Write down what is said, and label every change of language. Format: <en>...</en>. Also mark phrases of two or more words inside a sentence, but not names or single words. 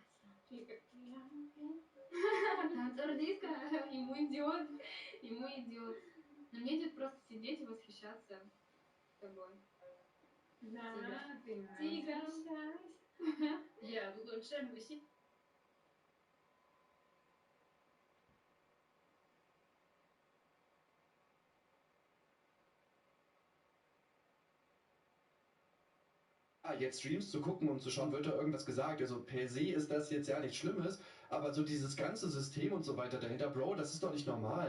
<ru>Танцор диска, ему идет. Но мне идет просто сидеть и восхищаться тобой. Да, ты Тигр. Я лучше Муси.</ru> <de>Jetzt Streams zu gucken und zu schauen, wird da irgendwas gesagt. Also per se ist das jetzt ja nichts Schlimmes, aber so dieses ganze System und so weiter dahinter, Bro, das ist doch nicht normal.</de>